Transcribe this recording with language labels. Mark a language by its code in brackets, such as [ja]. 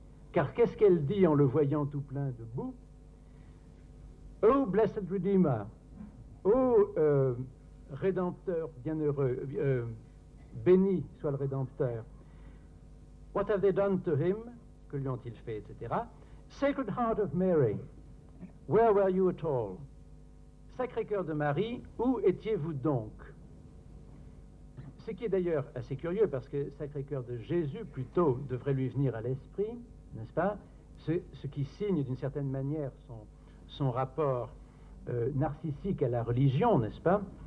[fr] Car qu'est-ce qu'elle dit en le voyant tout plein de boue? [en] Oh, blessed Redeemer, [fr] oh, Rédempteur bienheureux, béni soit le Rédempteur. [en] What have they done to him? [fr] Que lui ont-ils fait, etc. [en] Sacred Heart of Mary, where were you at all? [fr] Sacré-Cœur de Marie, où étiez-vous donc? Ce qui est d'ailleurs assez curieux, parce que Sacré-Cœur de Jésus, plutôt, devrait lui venir à l'esprit, n'est-ce pas? Ce qui signe d'une certaine manière son rapport narcissique à la religion, n'est-ce pas?